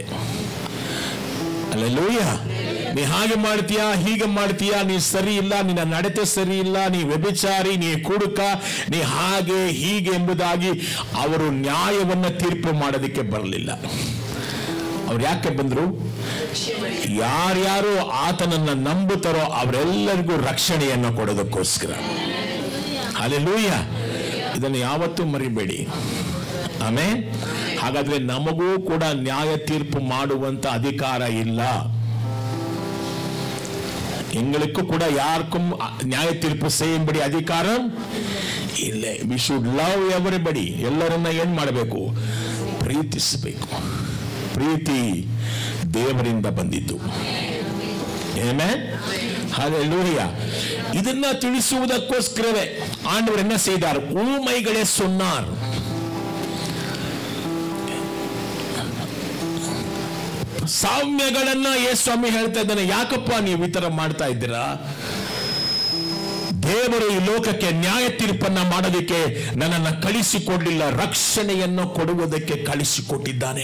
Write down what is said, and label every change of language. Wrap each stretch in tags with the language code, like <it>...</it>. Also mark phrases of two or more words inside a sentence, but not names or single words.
<kn>அல்லேலೂಯಾ. ನೀ ಹಾಗೆ ಮಾಡ್ತೀಯಾ, ಹೀಗೆ ಮಾಡ್ತೀಯಾ, ನೀ ಸರಿ ಇಲ್ಲ, ನಿನ್ನ ನಡತೆ ಸರಿ ಇಲ್ಲ, ನೀ ವ್ಯಭಿಚಾರಿ, ನೀ ಕುಡುಕ, ನೀ ಹಾಗೆ ಹೀಗೆ ಎಂಬುದಾಗಿ ಅವರು ನ್ಯಾಯವನ್ನ ತೀರ್ಪು ಮಾಡೋದಕ್ಕೆ ಬರಲಿಲ್ಲ. ಅವ್ರು ಯಾಕೆ ಬಂದ್ರು? ಯಾರ್ಯಾರು ಆತನನ್ನ ನಂಬುತ್ತಾರೋ ಅವರೆಲ್ಲರಿಗೂ ರಕ್ಷಣೆಯನ್ನು ಕೊಡೋದಕ್ಕೋಸ್ಕರ. ಹಲ್ಲೆಲೂಯಾ. ಇದನ್ನು ಯಾವತ್ತೂ ಮರಿಬೇಡಿ. ಆಮೆನ್. ಹಾಗಾದ್ರೆ ನಮಗೂ ಕೂಡ ನ್ಯಾಯ ತೀರ್ಪು ಮಾಡುವಂತ ಅಧಿಕಾರ ಇಲ್ಲ.</kn> <ta>எங்களுக்கு கூட யாருக்கும் நியாய தீர்ப்பு செய்யும்படி அதிகாரம் இல்லை.</ta> <en>We should love everybody.</en> <kn>ಎಲ್ಲರನ್ನ ಏನ್ ಮಾಡಬೇಕು? ಪ್ರೀತಿಸಬೇಕು. ಪ್ರೀತಿ ದೇವರಿಂದ ಬಂದಿದ್ದು. ಆಮೆನ್. ஹல்லேலூயா. ಇದನ್ನ ತಿಳಿಸುವುದಕ್ಕೋಸ್ಕರವೇ</kn> <ta>ಆண்டವರು என்ன செய்தார்? ஊமைகளே சொன்னார்.</ta> <kn>ಸಾಮ್ಯಗಳನ್ನ ಯೇಸುಸ್ವಾಮಿ ಹೇಳ್ತಾ ಇದ್ದಾನೆ. ಯಾಕಪ್ಪ ನೀವು ಈ ತರ ಮಾಡ್ತಾ ಇದ್ದೀರಾ? ದೇವರು ಈ ಲೋಕಕ್ಕೆ ನ್ಯಾಯ ತೀರ್ಪನ್ನ ಮಾಡೋದಕ್ಕೆ ನನ್ನನ್ನು ಕಳಿಸಿಕೊಡ್ಲಿಲ್ಲ, ರಕ್ಷಣೆಯನ್ನು ಕೊಡುವುದಕ್ಕೆ ಕಳಿಸಿಕೊಟ್ಟಿದ್ದಾನೆ.</kn>